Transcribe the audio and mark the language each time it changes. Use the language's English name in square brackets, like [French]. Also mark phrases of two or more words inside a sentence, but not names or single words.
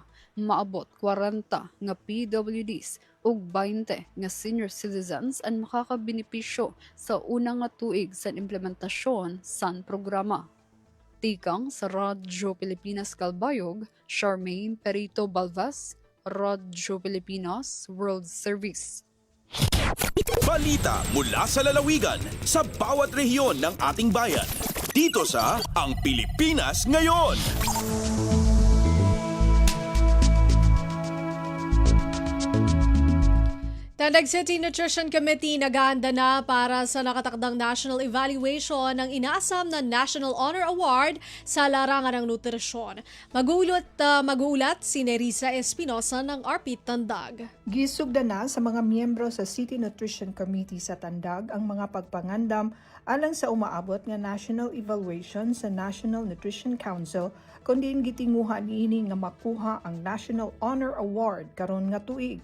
[Cebuano] Maabot 40 nga PWDs ug 20 nga senior citizens ang makakabenepisyo sa unang nga tuig sa implementasyon sa programa. Tikang sa Radyo Pilipinas Kalbayog, Charmaine Perito Balvas, Radyo Pilipinas World Service. [Filipino] Balita mula sa lalawigan sa bawat rehiyon ng ating bayan. Dito sa Ang Pilipinas Ngayon. Tandag City Nutrition Committee nag-aanda na para sa nakatakdang [English] national evaluation [Filipino] ng inaasam na National Honor Award sa larangan ng nutrisyon. Magulat si Nerissa Espinosa ng RP Tandag. [Cebuano] Gisugda na sa mga miyembro sa City Nutrition Committee sa Tandag ang mga pagpangandam alang sa umaabot nga [English] national evaluation [Cebuano] sa National Nutrition Council kundi gitinguha niini nga makuha ang National Honor Award karon nga tuig.